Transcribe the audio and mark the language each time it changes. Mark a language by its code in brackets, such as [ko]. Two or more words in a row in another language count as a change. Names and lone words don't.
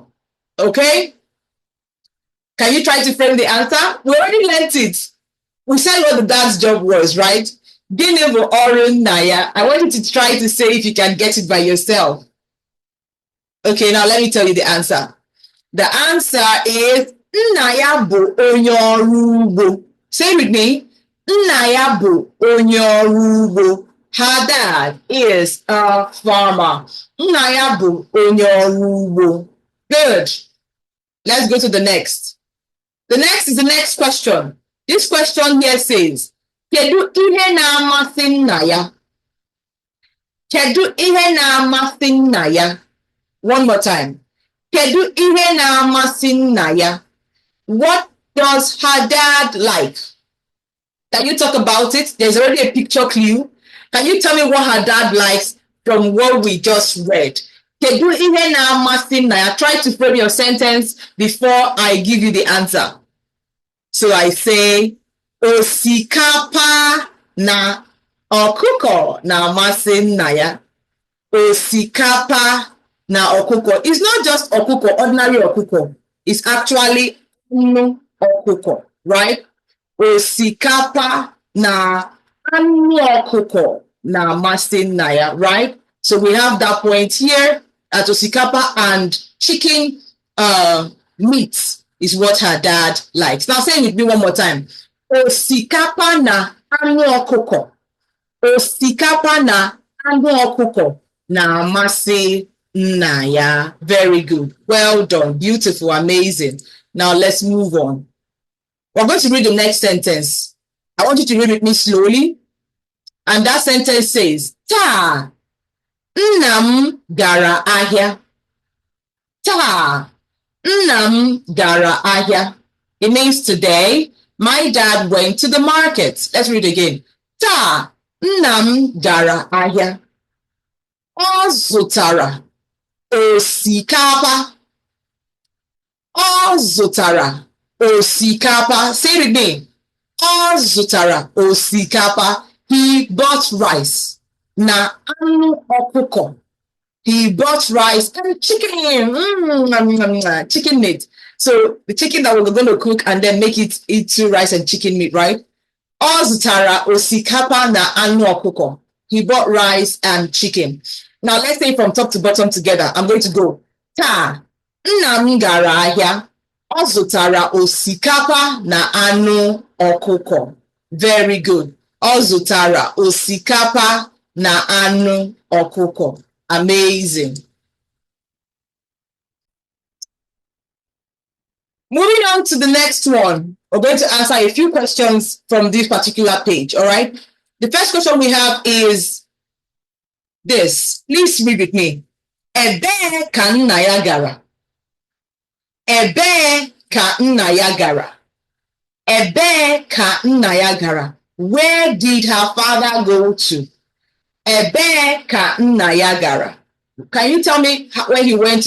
[en] Okay? Can you try to frame the answer? We already learned it. We said what the dad's job was, right? [ig] Gịnị bụ ọrụ nna ya? [en] I want you to try to say if you can get it by yourself. Okay, now let me tell you the answer. The answer is [ig] nna ya bụ onye ọrụ ugbo. [en] Say with me. [ig] Nna ya bụ onye ọrụ ugbo. [en] Her dad is a farmer. [ig] Nna ya bụ onye ọrụ ugbo. [en] Good. Let's go to the next. The next is the next question. This question here says, [ig] kedu ihe na-amasị nna ya? Kedu ihe na-amasị nna ya? One more time. Kedu ihe na-amasị nna ya? [en] What does her dad like? Can you talk about it? There's already a picture clue. Can you tell me what her dad likes from what we just read? [ig] Kedu ihe na-amasị nna ya? [en] Try to frame your sentence before I give you the answer. So I say, [ig] osikapa na ọkụkọ na-amasị nna ya. Osikapa na ọkụkọ. [en] It's not just ọkụkọ, ordinary ọkụkọ. It's actually [ig] anụ ọkụkọ, [en] right? [ig] Osikapa na anụ ọkụkọ na-amasị nna ya, [en] right? So we have that point here at osikapa, and chicken meat is what her dad likes. Now say it with me one more time. [ig] Osikapa na anụ ọkụkọ. Osikapa na anụ ọkụkọ na-amasị nna ya. [en] Very good. Well done. Beautiful. Amazing. Now let's move on. We're going to read the next sentence. I want you to read with me slowly. And that sentence says, [ig] taa, nna m gara ahịa. Taa, nna m gara ahịa. [en] It means today, my dad went to the market. Let's read again. [ig] Taa, nna m gara ahịa. Ọ zụtara osikapa. Ọ zụtara osikapa. Say it with me. Ọ zụtara osikapa. [en] He bought rice. [ig] Na anụ ọkụkọ. [en] He bought rice and chicken. Chicken meat. So the chicken that we're going to cook and then make it into rice and chicken meat, right? [ig] Ọ zụtara osikapa na anụ ọkụkọ. [en] He bought rice and chicken. Now let's say from top to bottom together. I'm going to go. [ig] Taa, nna m gara ahịa. Ọ zụtara osikapa na anụ ọkụkọ. [en] Very good. [ig] Ọ zụtara osikapa na anụ ọkụkọ. [en] Amazing. Moving on to the next one. We're going to answer a few questions from this particular page, all right? The first question we have is this. Please read with me. [ig] Ebee ka nna ya gara? Ebee ka nna ya gara? Ebee ka nna ya gara? [en] Where did her father go to? [ig] Ebee ka nna ya gara? [en] Can you tell me where he went to?